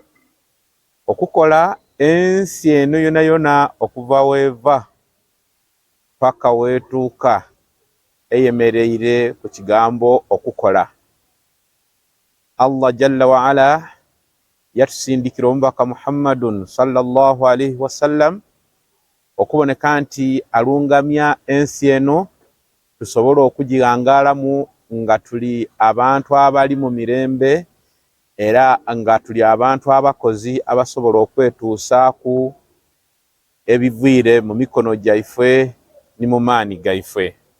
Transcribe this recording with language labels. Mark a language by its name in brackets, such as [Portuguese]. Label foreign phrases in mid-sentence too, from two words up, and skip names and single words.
[Ganda] Okukola ensi eno yona yona okuva weeva paka weetuuka eyemereire ku kigambo okukola. Allah [Arabic] جل وعلا [Ganda] yatusindikira omubaka Muhammadun [Arabic] صلى الله عليه وسلم [Ganda] okuboneka nti alungamya ensi eno tusobole okugihangalamu nga tuli abantu abali mu mirembe era nga tuli abantu abakozi abasobola okwetuusaaku ebivire mu mikono gyaife ni mu maani gaife.